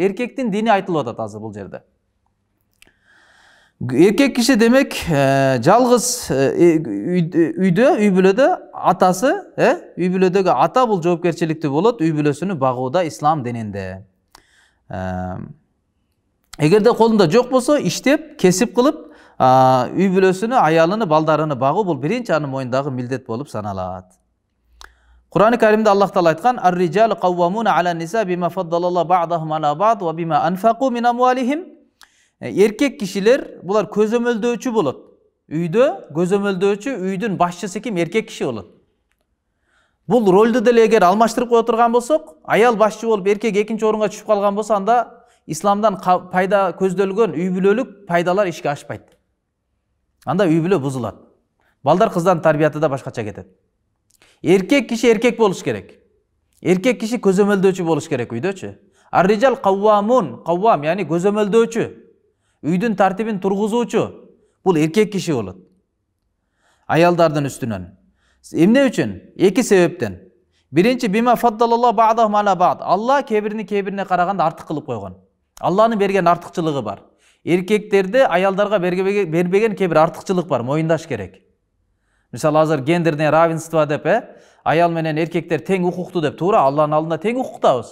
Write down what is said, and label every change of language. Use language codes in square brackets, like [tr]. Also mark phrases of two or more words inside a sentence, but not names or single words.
[ky] Эркектин дини айтылып атат азыр бул жерде. Эркек киши демек жалгыз үйдө, үй бүлөдө атасы, үй бүлөдөгү ата бул жоопкерчиликтүү болот үй бүлөсүнү багууда ислам дининде. Эгерде колунда жок болсо, иштеп, кесип кылып, үй бүлөсүнү, аялыны, балдарыны багуу бул биринчи анын мойнундагы милдет болуп саналат. Кур'ан-ы Каримде Аллах Таала айткан: [ar] "الرجال قوامون على النساء بما فضل الله بعضهم على بعض وبما أنفقوا من أموالهم." [ky] Эркек кишилер булар көзөмөлдөөчү болот. Үйдө көзөмөлдөөчү, үйдүн башчысы ким? Эркек киши болот. Бул ролду деле эгер алмаштырып кое турган болсок, аял башчы болуп, эркек экинчи орунга түшүп калган болсо, анда исламдан пайда көздөлгөн үй бүлөлүк пайдалар ишке ашпайт. Анда үй бүлө бузулат. Балдар кыздардын тарбияты да башкача кетет. Эркек киши эркек болуш керек. Эркек киши көзөмөлдөөчү болуш керек үйдөчү. [ar] الرجال قوامون, [ky] каввам, яни көзөмөлдөөчү. Үйдүн тартибин тургузуучу. Бул эркек киши болот. Аялдардын үстүнөн. Эмне үчүн? Эки себептен. Биринчи, [ar] بما فضل الله بعضهم على بعض. [ky] Алла кебирини кебирине караганда артык кылып койгон. Алланын берген артыкчылыгы бар. Эркектерде аялдарга бербеген кебир артыкчылык бар, моюндаш керек. Мисалы азыр [ru] гендерное равенство [ky] деп, аял менен эркектер тең укуктуу деп, туура, Алланын алдында тең укуктабыз.